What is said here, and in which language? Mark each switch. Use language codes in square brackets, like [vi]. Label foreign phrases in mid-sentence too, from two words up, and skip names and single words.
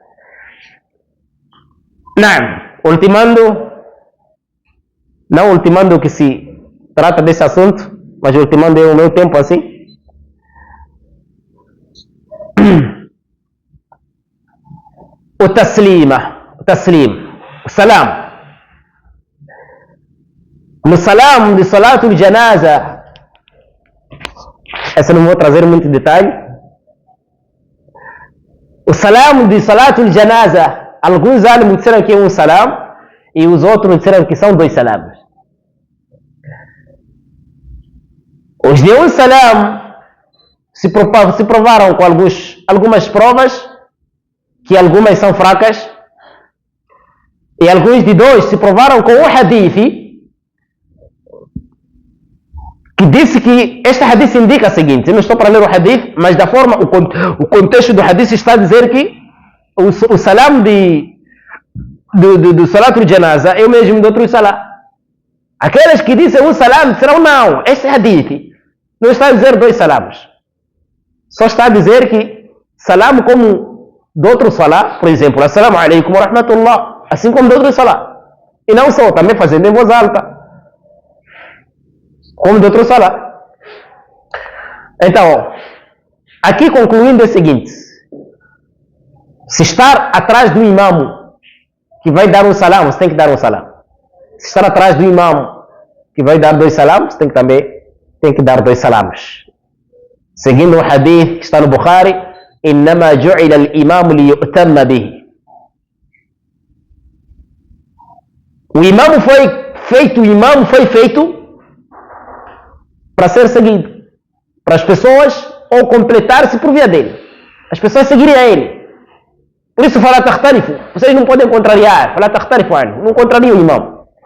[pt] Não ultimando que se trata desse assunto, mas ultimando o meu tempo assim. O taslim, o salam. No salam de salatul janaza, essa não vou trazer muito detalhe. O salam de salatul janaza, alguns álimos disseram que é um salam e os outros disseram que são 2 salams. Os de um salam se provaram com algumas provas, que algumas são fracas, e alguns de 2 se provaram com um hadith que disse que este hadith indica o seguinte. Eu não estou para ler o hadith, mas da forma, o contexto do hadith está a dizer que o salam do salatul janaza é o mesmo do outro salam. Aqueles que dizem um salam disseram não, este hadith não está a dizer 2 salams. Só está a dizer que salam como do outro salá, por exemplo, [ar] السلام عليكم ورحمة الله, [pt] assim como do outro salá. E não só, também fazendo em voz alta, como do outro salá. Então, aqui concluindo é o seguinte: se estar atrás do imamo que vai dar um salam, você tem que dar um salam. Se estar atrás do imamo que vai dar 2 salams, você tem que dar 2 salams. Seguindo o hadith que está no Bukhari, [ar] إنما جعل الإمام ليؤتم به. [pt] O imam foi feito para ser seguido, para as pessoas ou completar-se por via dele, as pessoas seguirem a ele. Por isso fala tahtarifu, vocês não podem contrariar, fala tahtarifu, não contrariam o imam.